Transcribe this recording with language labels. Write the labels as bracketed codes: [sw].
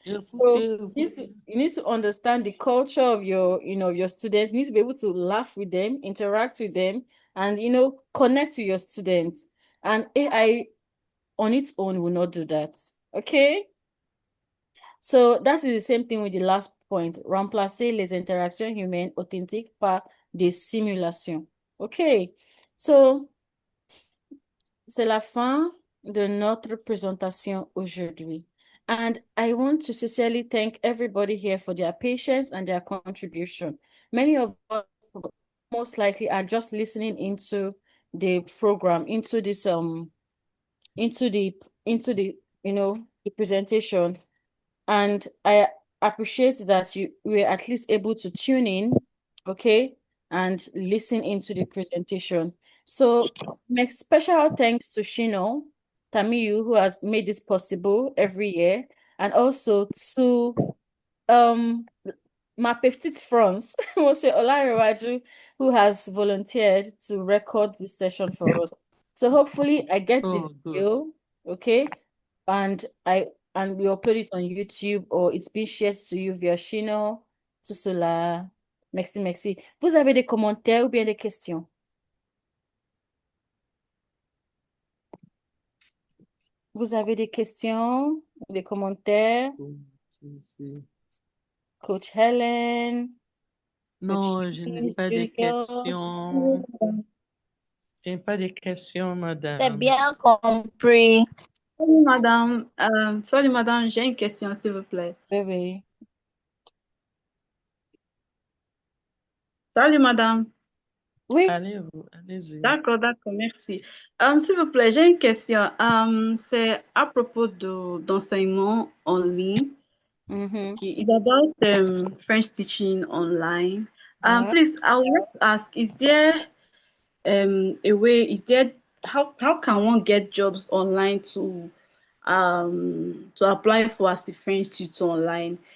[en] So you need to understand the culture of your students. You need to be able to laugh with them, interact with them, and connect to your students. And AI on its own will not do that. Okay? So that is the same thing with the last point. [fr] Remplacer les interactions humaines authentiques par des simulations. Okay. So c'est la fin de notre présentation aujourd'hui. [en] And I want to sincerely thank everybody here for their patience and their contribution. Many of us most likely are just listening into the program, into this into the the presentation. And I appreciate that you were at least able to tune in, okay, and listen into the presentation. So make special thanks to Shino Tamiyu, who has made this possible every year, and also to [fr] ma petite France, [en] Monsieur Olarewaju, who has volunteered to record this session for us. So hopefully I get the video, okay, and we upload it on YouTube, or it's been shared to you via Shino, [fr] tout cela. Merci, merci. Vous avez des commentaires ou bien des questions? Vous avez des questions, des commentaires? Coach Helen, Non, je n'ai pas de questions. Je n'ai pas de questions, C'est madame. bien compris. Salut madame, j'ai une question s'il vous plaît. Oui. Salut madame. Oui. Allez-y. D'accord, merci. S'il vous plaît, j'ai une question. C'est à propos d'enseignement en ligne. Mm-hmm. [en] Okay, it's about French teaching online. Yeah. Please, I would like to ask, is there a way, how can one get jobs online to apply for as a French tutor online?